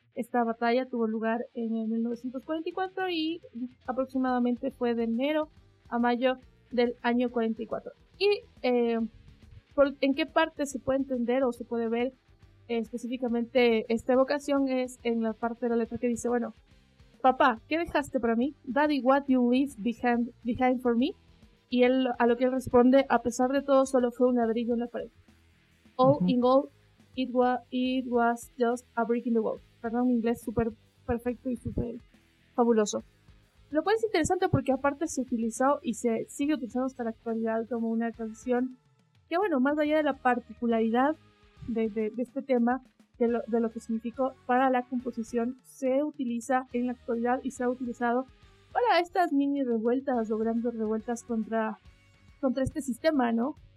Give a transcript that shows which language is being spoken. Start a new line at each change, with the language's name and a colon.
Spanish: Esta batalla tuvo lugar en 1944 y aproximadamente fue de enero a mayo del año 44. ¿Y en qué parte se puede entender o se puede ver específicamente esta evocación es en la parte de la letra que dice, bueno, papá, ¿qué dejaste para mí?
English: Daddy, what you leave behind for me?
Spanish: Y él, a lo que él responde, a pesar de todo, solo fue un ladrillo en la pared.
English: All in all, it was just a brick in the wall.
Spanish: Perdón, mi inglés súper perfecto y súper fabuloso. Lo cual es interesante porque aparte se utilizó y se sigue utilizando hasta la actualidad como una canción que, bueno, más allá de la particularidad de este tema, de lo que significó para la composición, se utiliza en la actualidad y se ha utilizado para estas mini revueltas o grandes revueltas contra este sistema, ¿no?